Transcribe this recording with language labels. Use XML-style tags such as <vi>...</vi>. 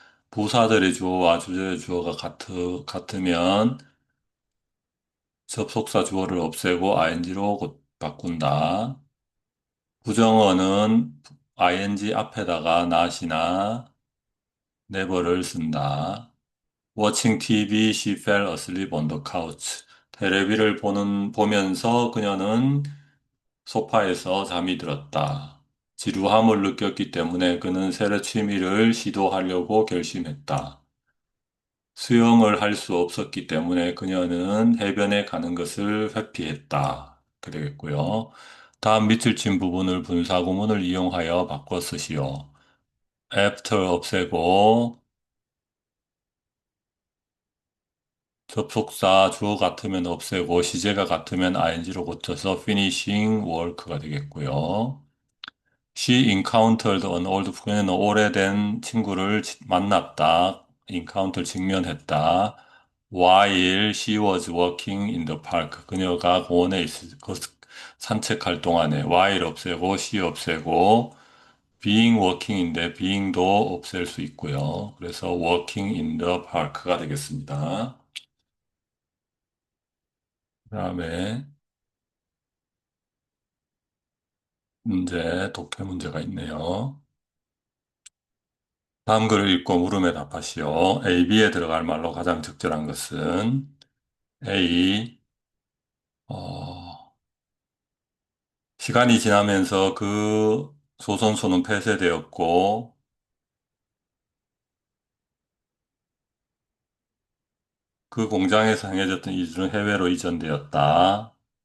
<ko>부사들의 주어와 주제의 주어가 같으면 접속사 주어를 없애고 ing로 바꾼다. 부정어는 ing 앞에다가 not이나 never를 쓴다.</ko> <en>Watching TV, she fell asleep on the couch.</en> <ko>테레비를 보면서 그녀는 소파에서 잠이 들었다. 지루함을 느꼈기 때문에 그는 새로 취미를 시도하려고 결심했다. 수영을 할 수 없었기 때문에 그녀는 해변에 가는 것을 회피했다. 그러겠고요. 다음 밑줄 친 부분을 분사구문을 이용하여 바꿔 쓰시오. after 없애고 접속사 주어 같으면 없애고 시제가 같으면 ing로 고쳐서</ko> <en>finishing work</en> <ko>가 되겠고요.</ko> <en>She encountered an old friend.</en> <ko>오래된 친구를 만났다. encounter 직면했다.</ko> <en>While she was walking in the park.</en> <ko>그녀가 공원에 산책할 동안에 while 없애고 she 없애고 being walking인데 being도 없앨 수 있고요. 그래서</ko> <en>walking in the park</en> <ko>가 되겠습니다. 그다음에 독해 문제가 있네요. 다음 글을 읽고 물음에 답하시오. A, B에 들어갈 말로 가장 적절한 것은 A, 어, 시간이 지나면서 그 조선소는 폐쇄되었고 그 공장에서 행해졌던 이주는 해외로 이전되었다.</ko>